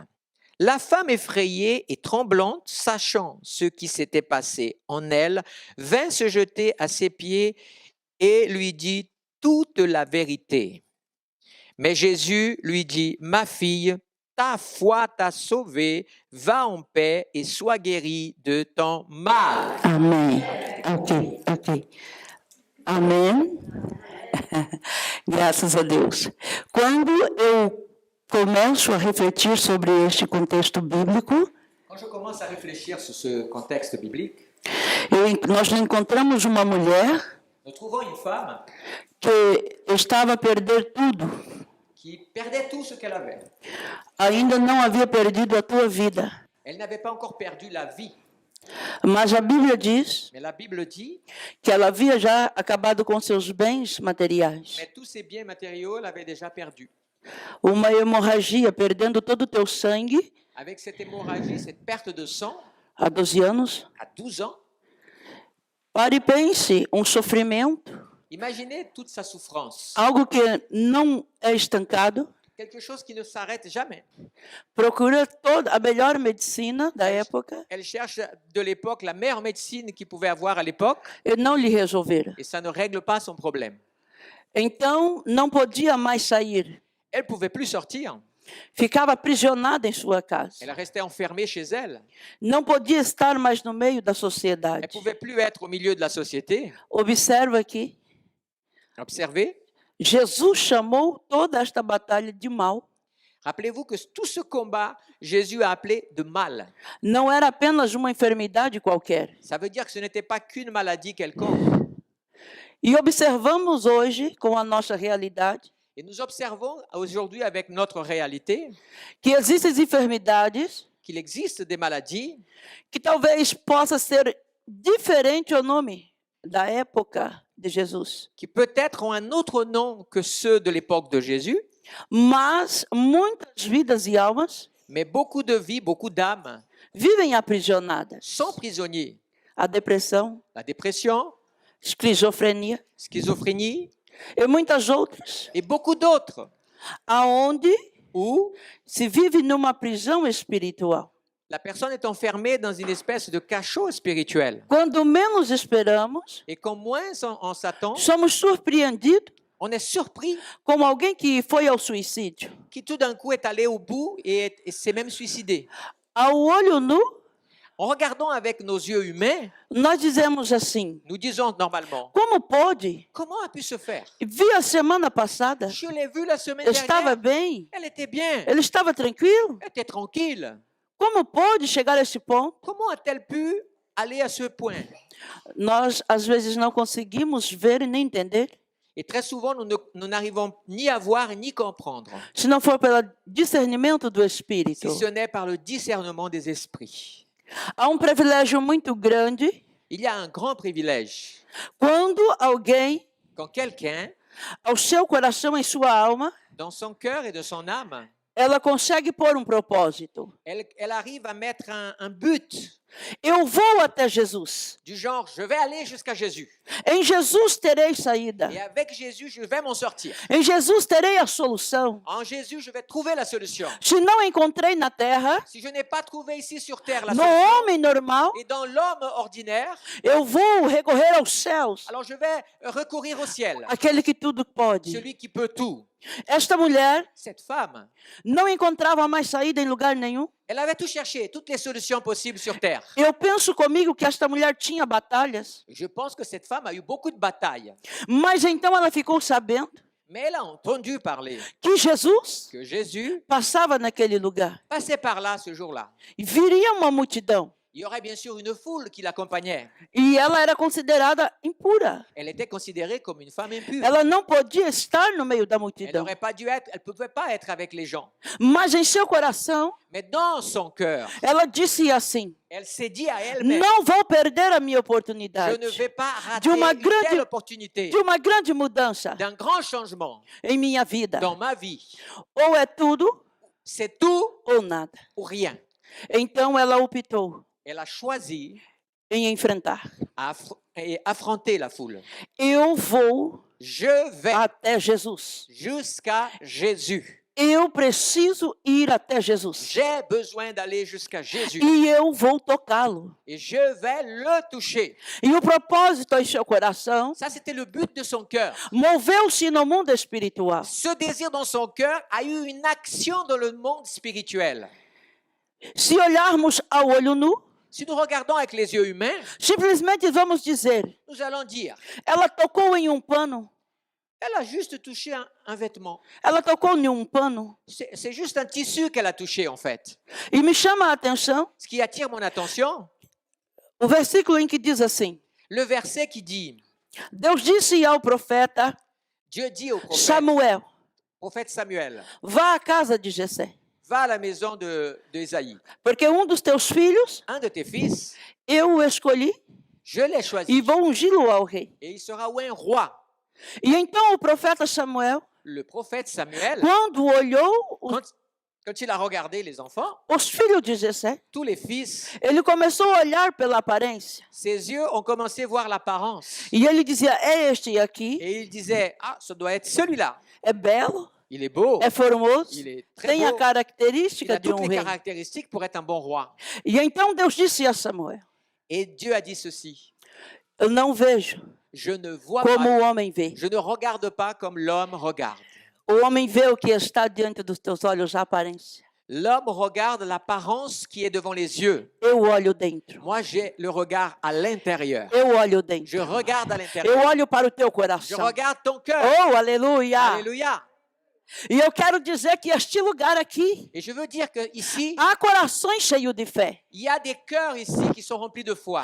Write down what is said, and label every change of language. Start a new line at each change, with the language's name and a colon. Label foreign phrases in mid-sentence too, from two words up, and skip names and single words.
French: La femme effrayée et tremblante, sachant ce qui s'était passé en elle, vint se jeter à ses pieds et lui dit toute la vérité. Mais Jésus lui dit, « Ma fille, ta foi t'a sauvé, va en paix et sois guéri de ton mal.
Portuguese: Amém. Ok. Amém. Graças a Deus. Quando eu começo a refletir sobre este contexto bíblico,
French: Quand je commence à réfléchir sur ce contexte biblique,
Portuguese: nós encontramos uma mulher
French: nous trouvons une femme
Portuguese: que estava a perder tudo.
French: qui perdait tout ce qu'elle avait.
Portuguese: Ainda não havia perdido a tua vida.
French: Elle n'avait pas encore perdu la vie.
Portuguese: Mas a Bíblia diz
French: Mais la Bible dit,
Portuguese: que ela havia já acabado com seus bens materiais.
French: mais tous ses biens matériaux, elle avait déjà perdu.
Portuguese: Uma hemorragia, perdendo todo o teu sangue
French: Avec cette hémorragie, cette perte de sang,
Portuguese: há 12 anos.
French: à 12 ans,
Portuguese: Pare e pense, um sofrimento,
French: imaginez toute sa souffrance.
Portuguese: algo que não é estancado.
French: Quelque chose qui ne s'arrête jamais.
Portuguese: Procura toda a melhor medicina da época
French: Elle cherche de l'époque la meilleure médecine qu'il pouvait avoir à l'époque
Portuguese: e não lhe resolveram.
French: et ça ne règle pas son problème.
Portuguese: Então, não podia mais sair.
French: Elle ne pouvait plus sortir.
Portuguese: Ficava aprisionada em sua casa.
French: Elle restait enfermée chez elle.
Portuguese: Não podia estar mais no meio da
French: Elle ne
Portuguese: sociedade.
French: pouvait plus être au milieu de la société.
Portuguese: Observa aqui,
French: Observez.
Portuguese: Jesus chamou toda esta batalha de mal.
French: Rappelez-vous que tout ce combat, Jésus a appelé de mal.
Portuguese: Não era apenas uma enfermidade qualquer.
French: Ça veut dire que ce n'était pas qu'une maladie quelconque.
Portuguese: E observamos hoje, com a nossa realidade,
French: Et nous observons aujourd'hui avec notre réalité
Portuguese: que existem enfermidades
French: qu'il existe des maladies
Portuguese: que talvez possa ser diferente o nome da época de Jesus.
French: qui peut-être ont un autre nom que ceux de l'époque de Jésus,
Portuguese: Mas muitas vidas e almas
French: mais beaucoup de vies, beaucoup d'âmes
Portuguese: vivem aprisionadas.
French: sont prisonniers.
Portuguese: A depressão,
French: La dépression,
Portuguese: esquizofrenia
French: schizophrénie
Portuguese: e muitas outras,
French: et beaucoup d'autres
Portuguese: aonde
French: où
Portuguese: se vive numa prisão espiritual.
French: la personne est enfermée dans une espèce de cachot spirituel.
Portuguese: Quando menos esperamos,
French: Et quand moins on s'attend,
Portuguese: somos surpreendidos
French: on est surpris
Portuguese: como alguém que foi ao suicídio.
French: qui tout d'un coup est allé au bout et s'est même suicidé.
Portuguese: Ao olho nu,
French: En regardant avec nos yeux humains,
Portuguese: nós dizemos assim:
French: nous disons normalement,
Portuguese: como pode?
French: comment a pu se faire?
Portuguese: Vi a semana passada,
French: Je l'ai vu la semaine
Portuguese: estava
French: dernière,
Portuguese: bem,
French: elle était bien,
Portuguese: ele estava tranquilo.
French: elle était tranquille.
Portuguese: Como pode chegar a esse ponto?
French: Comment a-t-elle pu aller à ce point?
Portuguese: Nós, às vezes, não conseguimos ver e nem entender,
French: Et très souvent, nous n'arrivons ni à voir ni comprendre,
Portuguese: se não for pelo discernimento do
French: si
Portuguese: Espírito.
French: ce n'est par le discernement des esprits.
Portuguese: Há privilégio muito grande
French: Il y a un grand privilège
Portuguese: quando alguém,
French: quand quelqu'un,
Portuguese: ao seu coração e sua alma,
French: dans son cœur et de son âme,
Portuguese: ela consegue pôr propósito.
French: elle arrive à mettre un but
Portuguese: Eu vou até Jesus.
French: du genre, je vais aller jusqu'à Jésus.
Portuguese: Em Jesus terei saída.
French: Et avec Jésus, je vais m'en sortir.
Portuguese: Em Jesus terei a solução.
French: En Jésus, je vais trouver la solution.
Portuguese: Se não encontrei na terra,
French: Si je n'ai pas trouvé ici sur terre la
Portuguese: no
French: solution,
Portuguese: homem normal,
French: et dans l'homme ordinaire,
Portuguese: eu vou recorrer aos céus,
French: alors je vais recourir au ciel,
Portuguese: aquele que tudo pode.
French: celui qui peut tout.
Portuguese: Esta mulher
French: Cette femme,
Portuguese: não encontrava mais saída em lugar nenhum.
French: elle avait tout cherché, toutes les solutions possibles sur terre.
Portuguese: Eu penso comigo que esta mulher tinha batalhas,
French: Je pense que cette femme a eu beaucoup de batailles,
Portuguese: mas então ela ficou sabendo
French: mais elle a entendu parler
Portuguese: que Jesus
French: que Jésus
Portuguese: passava naquele lugar.
French: passait par là ce jour-là.
Portuguese: E viria uma multidão.
French: Il y aurait bien sûr une foule qui l'accompagnait.
Portuguese: E ela era considerada impura.
French: Elle était considérée comme une femme impure.
Portuguese: Ela não podia estar no meio da
French: Elle
Portuguese: multidão.
French: n'aurait pas dû être, elle ne pouvait pas être avec les gens.
Portuguese: Mas em seu coração,
French: Mais dans son cœur,
Portuguese: ela disse assim:
French: elle s'est dit à elle-même,
Portuguese: não vou perder a minha
French: je
Portuguese: oportunidade
French: ne vais pas rater
Portuguese: de uma
French: une
Portuguese: grande-
French: telle opportunité,
Portuguese: de uma grande mudança
French: d'un grand changement
Portuguese: em minha vida.
French: dans ma vie.
Portuguese: Ou é tudo
French: C'est tout
Portuguese: ou nada.
French: ou rien.
Portuguese: Então ela optou
French: Elle a choisi
Portuguese: em enfrentar.
French: et affronter la foule.
Portuguese: Eu vou
French: Je vais
Portuguese: até Jesus.
French: jusqu'à Jésus.
Portuguese: eu preciso ir até Jesus.
French: J'ai besoin d'aller jusqu'à Jésus
Portuguese: E eu vou tocá-lo.
French: et je vais le toucher.
Portuguese: E o propósito em seu coração
French: Ça, c'était le but de son cœur.
Portuguese: moveu-se no mundo espiritual.
French: Ce désir dans son cœur a eu une action dans le monde spirituel.
Portuguese: Se olharmos ao olho nu,
French: Si nous regardons avec les yeux humains,
Portuguese: simplesmente vamos dizer:
French: nous allons dire,
Portuguese: ela tocou em um pano,
French: elle a juste touché un vêtement.
Portuguese: ela tocou em um pano.
French: C'est juste un tissu qu'elle a touché en fait.
Portuguese: E me chama a atenção
French: Ce qui attire mon attention,
Portuguese: o versículo em que diz assim:
French: le verset qui dit,
Portuguese: Deus disse ao profeta
French: Dieu dit au prophète Samuel,
Portuguese: vá à casa de Jessé,
French: va à la maison de Ésaïe.
Portuguese: porque um dos teus filhos
French: Un de tes fils,
Portuguese: eu o escolhi
French: je l'ai
Portuguese: e
French: choisi
Portuguese: vou ungí-lo ao rei.
French: et il sera un roi.
Portuguese: E então o profeta Samuel,
French: Le prophète Samuel,
Portuguese: quando olhou
French: quand il a regardé les enfants,
Portuguese: os filhos de Jessé,
French: tous les fils,
Portuguese: ele começou a olhar pela aparência.
French: ses yeux ont commencé à voir l'apparence.
Portuguese: E ele dizia: é este aqui,
French: Et il disait, ah, ça doit être celui-là.
Portuguese: é belo,
French: Il est beau,
Portuguese: é formoso,
French: il est très
Portuguese: tem a
French: beau, il
Portuguese: característica
French: a
Portuguese: de
French: toutes les
Portuguese: rei.
French: caractéristiques pour être un bon roi.
Portuguese: E então Deus disse a Samuel:
French: Et Dieu a dit ceci,
Portuguese: eu não vejo
French: je ne vois
Portuguese: como
French: pas,
Portuguese: o homem vê.
French: je ne regarde pas comme l'homme regarde.
Portuguese: O homem vê o que está diante dos teus olhos, a aparência.
French: L'homme regarde l'apparence qui est devant les yeux.
Portuguese: Eu olho dentro.
French: Moi, j'ai le regard à l'intérieur.
Portuguese: Eu olho dentro.
French: Je regarde à
Portuguese: Eu
French: l'intérieur.
Portuguese: olho para o teu
French: Je
Portuguese: coração.
French: regarde ton cœur.
Portuguese: Oh, aleluia!
French: Alléluia.
Portuguese: E eu quero dizer que este lugar aqui
French: Et je veux dire que ici,
Portuguese: há corações cheios de fé.
French: il y a des cœurs ici qui sont remplis de foi.